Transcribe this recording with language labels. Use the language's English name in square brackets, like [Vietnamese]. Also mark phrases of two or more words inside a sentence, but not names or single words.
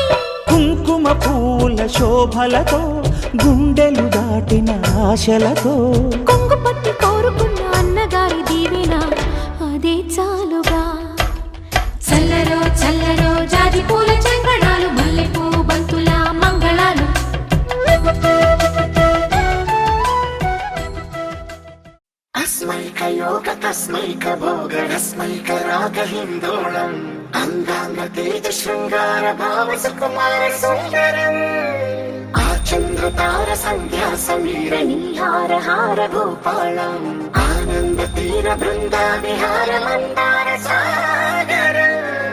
[Telugu] కుంకుమ పూల శోభలతో గుండెలు దాటిన ఆశలతో కొంగు పట్టి కోరుకున్న అన్నగారి దీవెన అదే చాలుగా చల్లరో చల్లరో జాజి పూల చందనాలు మల్లెపూ బంతుల మంగళాలు [Sanskrit] अस्मैक योग तस्मैक भोग रस्मैक राग हिन्दोळम् अङ्गाङ्ग तेज शृङ्गार भाव सुकुमार सुन्दरम् आचन्द्र तार सन्ध्या समीर नीहार हार भूपालम् आनन्द तीर बृन्दा विहार मन्दार सागरम्